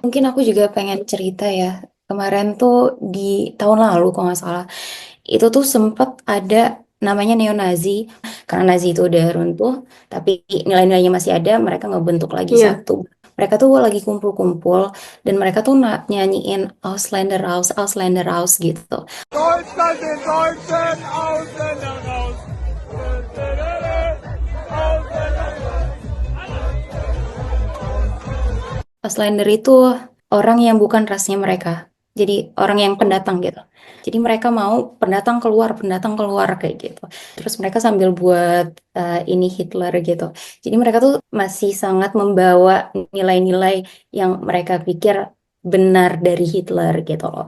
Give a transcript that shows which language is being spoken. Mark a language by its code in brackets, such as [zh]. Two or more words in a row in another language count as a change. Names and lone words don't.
[id] Mungkin aku juga pengen cerita ya. Kemarin tuh di tahun lalu kalau nggak salah, itu tuh sempat ada namanya neo-Nazi. Karena Nazi itu udah runtuh, tapi nilai-nilainya masih ada, mereka ngebentuk lagi satu. Mereka tuh lagi kumpul-kumpul, dan mereka tuh nyanyiin [de] Ausländer raus [id] gitu. [de] Deutschland den Deutschen, Ausländer raus. [id] Auslander itu orang yang bukan rasnya mereka. Jadi orang yang pendatang gitu. Jadi mereka mau pendatang keluar kayak gitu. Terus mereka sambil buat ini Hitler gitu. Jadi mereka tuh masih sangat membawa nilai-nilai yang mereka pikir benar dari Hitler gitu loh.